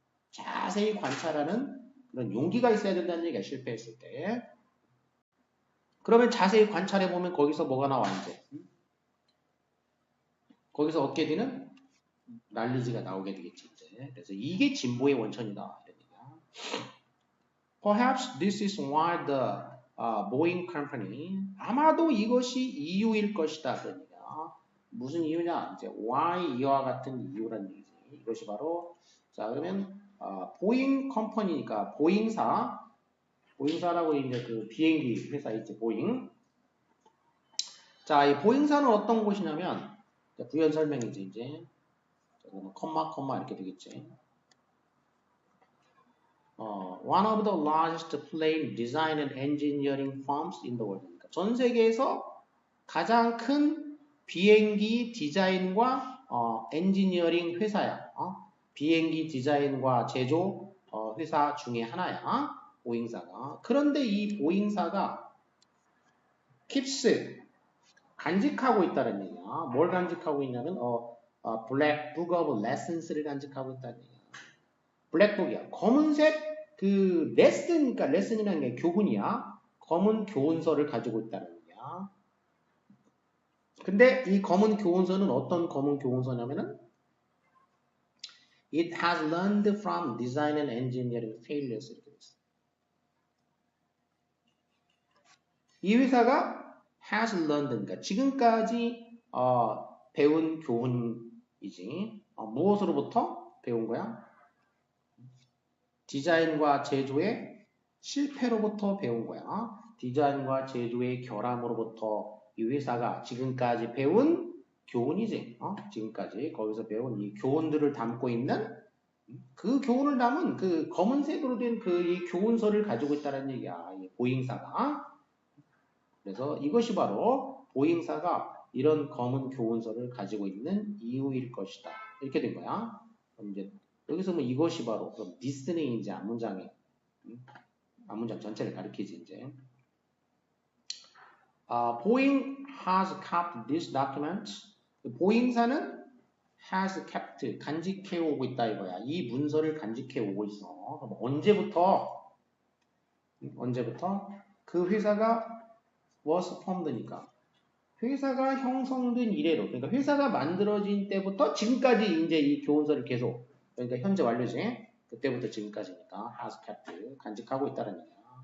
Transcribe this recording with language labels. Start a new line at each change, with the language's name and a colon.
Korean: 자세히 관찰하는 그런 용기가 있어야 된다는 얘기야. 실패했을 때. 그러면 자세히 관찰해보면 거기서 뭐가 나와 이제. 거기서 얻게 되는 날리지가 나오게 되겠지. 이제. 그래서 이게 진보의 원천이다. 이런 얘기야.
English: Perhaps this is why the Boeing Company
Korean: 아마도 이것이 이유일 것이다. 그런 얘기야. 무슨 이유냐? 이제 why 이와 같은 이유라는 얘기지. 이것이 바로 자 그러면 보잉 컴퍼니니까 보잉사라고 이제 그 비행기 회사 있지 보잉. 자, 이 보잉사는 어떤 곳이냐면 부연 설명이지 이제. 컴마 이렇게 되겠지.
English: One of the largest plane design and engineering firms in the world.
Korean: 그러니까 전 세계에서 가장 큰 비행기 디자인과 엔지니어링 회사야. 비행기 디자인과 제조 회사 중에 하나야. 보잉사가. 그런데 이 보잉사가 keeps 간직하고 있다는 얘기야. 뭘 간직하고 있냐면 Black Book of Lessons를 간직하고 있다는 얘기야. 블랙북이야. 검은색 그 레슨이니까 레슨이라는 게 교훈이야. 검은 교훈서를 가지고 있다는 얘기야. 근데 이 검은 교훈서는 어떤 검은 교훈서냐면은
English: It has learned from design and engineering failures.
Korean: 이렇게 됐어. 이 회사가 has learned, 그러니까 지금까지 배운 교훈이지. 무엇으로부터 배운 거야? 디자인과 제조의 실패로부터 배운 거야. 디자인과 제조의 결함으로부터 이 회사가 지금까지 배운 교훈이지. 지금까지 거기서 배운 이 교훈들을 담고 있는 그 교훈을 담은 그 검은색으로 된 그 이 교훈서를 가지고 있다는 얘기야. 이 보잉사가. 그래서 이것이 바로 보잉사가 이런 검은 교훈서를 가지고 있는 이유일 것이다. 이렇게 된 거야. 그럼 이제 여기서 뭐 이것이 바로 그럼 this는 이제 앞문장 전체를 가리키지 이제.
English: Boeing has kept this document.
Korean: 보잉사는 has kept 간직해 오고 있다 이거야. 이 문서를 간직해 오고 있어. 그럼 언제부터 그 회사가 was formed니까 회사가 형성된 이래로 그러니까 회사가 만들어진 때부터 지금까지 이제 이 교훈서를 계속 그러니까 현재 완료지 그때부터 지금까지니까 has kept 간직하고 있다는 얘기야.